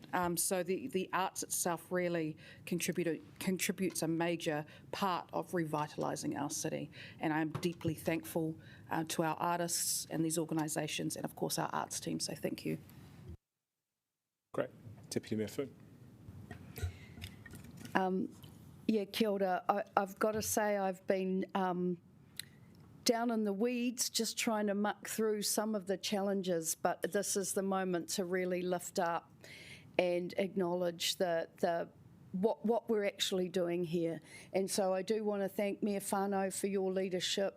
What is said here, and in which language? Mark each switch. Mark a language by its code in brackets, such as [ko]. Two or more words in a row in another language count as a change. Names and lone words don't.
[en] So the arts itself really contributes a major part of revitalising our city, and I'm deeply thankful to our artists and these organisations, and of course our arts team, so thank you. Great. Deputy Mayor Foon. [mi] Kia ora. [en] I've got to say I've been down in the weeds just trying to muck through some of the challenges, but this is the moment to really lift up and acknowledge what we're actually doing here. And so I do want to thank Mayor Whānau for your leadership.